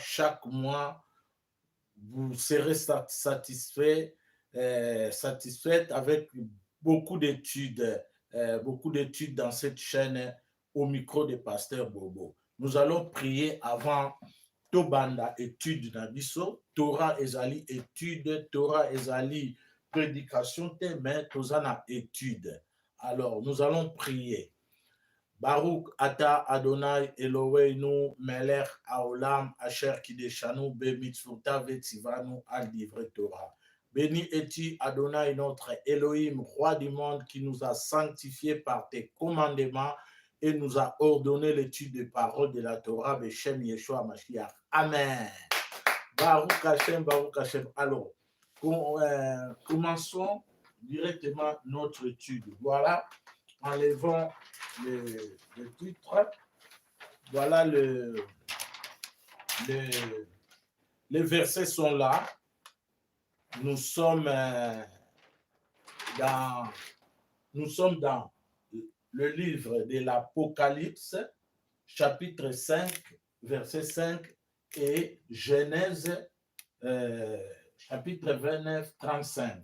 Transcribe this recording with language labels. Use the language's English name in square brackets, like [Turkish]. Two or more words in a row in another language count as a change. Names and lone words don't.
[French] Chaque mois, vous serez satisfait avec beaucoup d'études dans cette chaîne au micro des pasteurs Bobo. Nous allons prier avant [Lingala] Tobanda étude na biso, Torah ezali étude, Torah ezali prédication, mais tozana étude. [French] Alors, nous allons prier. [Hebrew] ברוך אתה אדוני אלוהינו מלך העולם אשר קדשנו במצוותיו וציוונו על דברי תורה. [French] Béni es-tu Adonai notre Elohim, roi du monde, qui nous a sanctifiés par tes commandements et nous a ordonné l'étude des paroles de la Torah, [Hebrew] בשם ישוע משיח. [French] Amen. [Hebrew] ברוך השם, ברוך השם. [French] Alors, commençons directement notre étude. Voilà, enlevons le titre. Voilà, les versets sont là. Nous sommes dans le livre de l'Apocalypse, chapitre 5, verset 5, et Genèse, chapitre 29, 35.